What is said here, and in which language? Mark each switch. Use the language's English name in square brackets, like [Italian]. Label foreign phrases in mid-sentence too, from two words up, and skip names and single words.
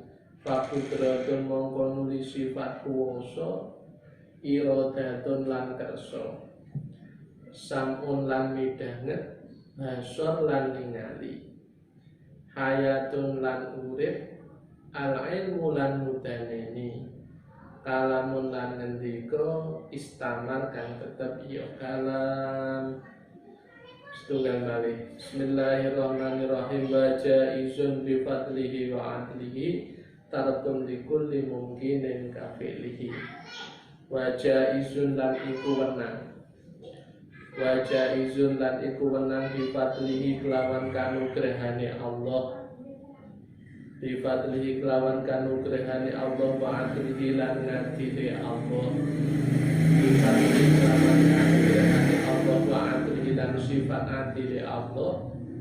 [Javanese] Fakudratun mongko nuli sifat kuwasa iradatun lan kersa samun lan midhanget basar lan ningali hayatun lan urip al ilmu lan mudaneni kalamun lan ngendika istamar kang tetep ya kalam. Setunggal malih. [Arabic] بسم الله الرحمن الرحيم. وجائز بفضله وعدله ترك لكل ممكن كفعله. وجائز [Javanese] lan iku wenang, [Arabic] وجائز [Javanese] lan iku wenang [Arabic] بفضله [Javanese] kelawan kanugrahane Allah, [Arabic] بفضله [Javanese] kelawan kanugrahane Allah [Arabic] وعدله [Javanese] lan ngadili Allah, [Arabic] بفضله [Javanese] kelawan kanugrahane Allah [Arabic] وعدله [Javanese] lan sifat adili Allah,